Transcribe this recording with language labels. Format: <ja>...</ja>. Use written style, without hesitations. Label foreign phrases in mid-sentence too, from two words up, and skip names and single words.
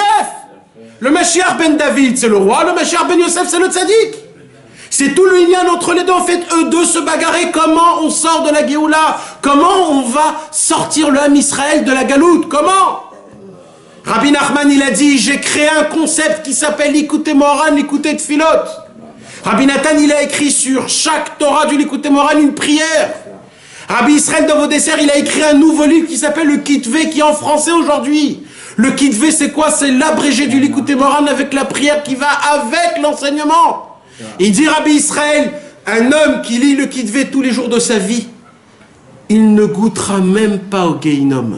<fr>Le Mashiach ben David, c'est le roi. Le Mashiach ben Yosef, c'est le tzaddik. C'est tout le lien entre les deux. En fait, eux deux se bagarrer. Comment on sort de la Géoula? Comment on va sortir le</fr> <he>עם ישראל</he> <fr>de la galoute? Comment? Rabbi Nachman, il a dit, j'ai créé un concept qui s'appelle l'Ikouté Moharan, l'Ikouté Tfilot. Rabbi Nathan, il a écrit sur chaque Torah du l'Ikouté Moharan une prière. Rabbi Israël Dovodesser, il a écrit un nouveau livre qui s'appelle le Kitvé, qui est en français aujourd'hui. Le Kitvé, c'est quoi? C'est l'abrégé du l'Ikouté Moharan avec la prière qui va avec l'enseignement. Il dit Rabbi Israël, un homme qui lit le Kitvé tous les jours de sa vie, il ne goûtera même pas au Gehinom.</fr>